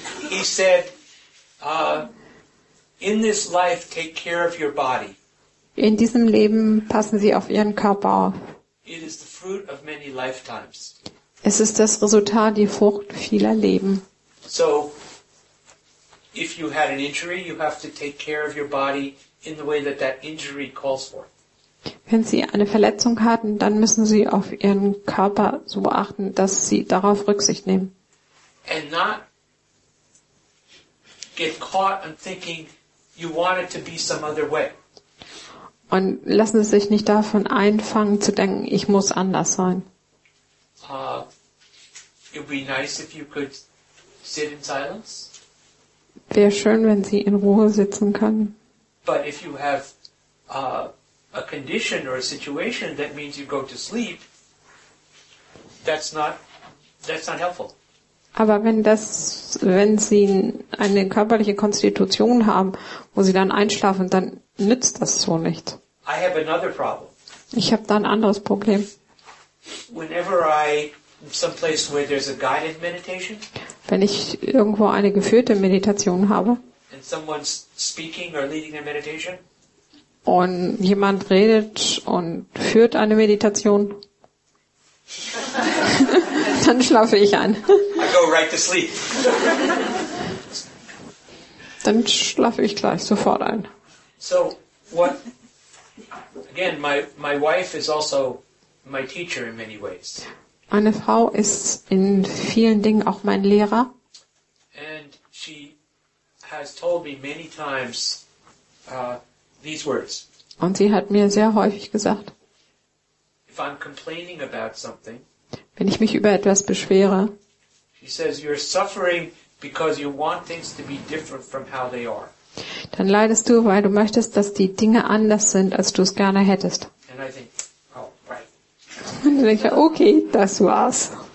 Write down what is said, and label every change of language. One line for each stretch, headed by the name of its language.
English: He said, in this life, take care of your body.
German: In diesem Leben passen Sie auf Ihren Körper auf.
English: It is the fruit of many lifetimes.
German: Es ist das Resultat, die Frucht vieler Leben.
English: So, if you had an injury, you have to take care of your body in the way that injury calls for.
German: Wenn Sie eine Verletzung hatten, dann müssen Sie auf Ihren Körper so achten, dass Sie darauf Rücksicht nehmen.
English: And not get caught in thinking you want it to be some other way.
German: Und lassen Sie sich nicht davon einfangen zu denken, ich muss anders sein.
English: It would be nice if you could sit in silence.
German: Wäre schön, wenn Sie in Ruhe sitzen können.
English: But if you have a condition or a situation that means you go to sleep, that's not helpful.
German: Aber wenn Sie eine körperliche Konstitution haben, wo Sie dann einschlafen, dann nützt das so nicht.
English: I have another problem.
German: Ich habe da ein anderes Problem.
English: Whenever someplace where there's a guided meditation,
German: Wenn ich irgendwo eine geführte Meditation habe
English: and someone's speaking or leading a meditation,
German: und jemand redet und führt eine Meditation, dann schlafe ich ein.
English: I go right to sleep.
German: Dann schlafe ich gleich sofort ein.
English: So again, my wife is also my teacher in many ways.
German: Meine Frau ist in vielen Dingen auch mein Lehrer.
English: And she has told me many times these words.
German: Und sie hat mir sehr häufig gesagt,
English: If I'm complaining about something,
German: wenn ich mich über etwas beschwere,
English: she says, you're suffering because you want things to be different from how they are.
German: dann leidest du, weil du möchtest, dass die Dinge anders sind, als du es gerne hättest.
English: And I think, oh, right.
German: Und dann denke ich, okay, das war's.